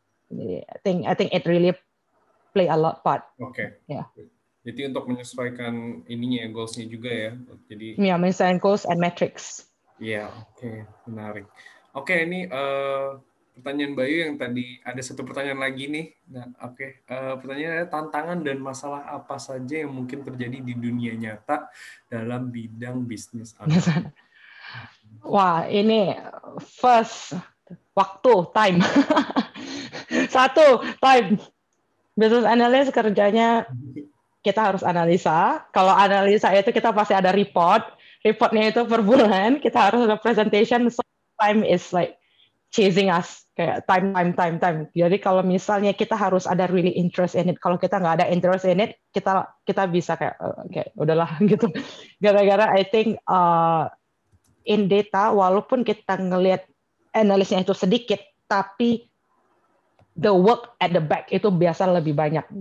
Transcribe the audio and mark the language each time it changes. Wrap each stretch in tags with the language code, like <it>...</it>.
<en>Jadi, I think it really play a lot part.</en> <id>Oke. Ya. Jadi untuk menyesuaikan ininya goals-nya juga ya. Jadi ya, menyesuaikan goals and metrics. Iya, oke, menarik. Oke, ini pertanyaan Bayu yang tadi ada satu pertanyaan lagi nih. Nah, oke. Pertanyaannya, tantangan dan masalah apa saja yang mungkin terjadi di dunia nyata dalam bidang bisnis analis? Wah, ini</id> <en>first time.</en> <id>Satu, time. Business analyst kerjanya kita harus analisa. Kalau analisa itu kita pasti ada report. Reportnya itu per bulan. Kita harus ada presentation.</id> <en>So time is like chasing us,</en> <id>kayak time. Jadi kalau misalnya kita harus ada</id> <en>really interest in it,</en> <id>kalau kita nggak ada</id> <en>interest in it,</en> <id>kita bisa kayak udahlah gitu. Gara-gara</id> <en>I think in data,</en> <id>walaupun kita ngelihat analisnya itu sedikit, tapi</id> <en>the work at the back</en> <id>itu biasa lebih banyak.</id>